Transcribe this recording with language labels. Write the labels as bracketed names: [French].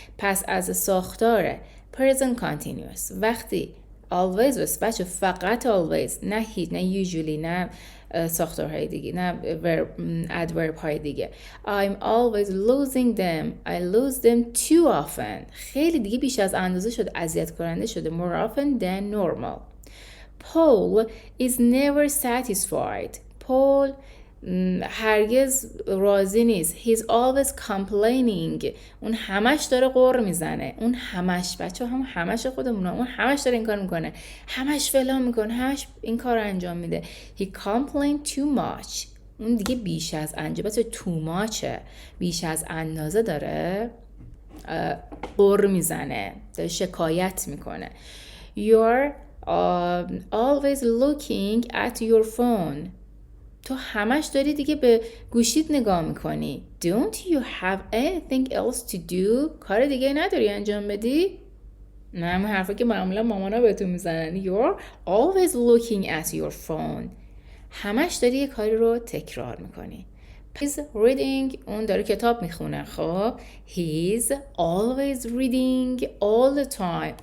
[Persian] پس از ساختاره present continuous وقتی always بس بچه فقط always نه هیچ نه usually نه ساختارهای دیگه نه adverb های دیگه. [English] I'm always losing them. I lose them too often. [Persian] خیلی دیگه بیش از اندازه شده اذیت کننده شده. [English] More often than normal. Paul is never satisfied. [Persian] Paul هرگز راضی نیست. [English] He's always complaining. [Persian] اون همش داره غر میزنه. اون همش بچه هم همش خودمونه. اون همش داره این کار میکنه. همش فلان میکنه. همش این کار رو انجام میده. [English] He complained too much. [Persian] اون دیگه بیش از اندازه بچه too muchه. بیش از اندازه داره غر میزنه. داره شکایت میکنه. [English] You're always looking at your phone. [Persian] تو همش داری دیگه به گوشیت نگاه میکنی. [English] Don't you have anything else to do? [Persian] کار دیگه نداری انجام بدی؟ نه همه حرفا که معمولا مامانا بهتون میزنن. [English] You're always looking at your phone. [Persian] همش داری یه کاری رو تکرار میکنی. [English] He's reading. [Persian] اون داره کتاب میخونه. [English] خب He's always reading all the time.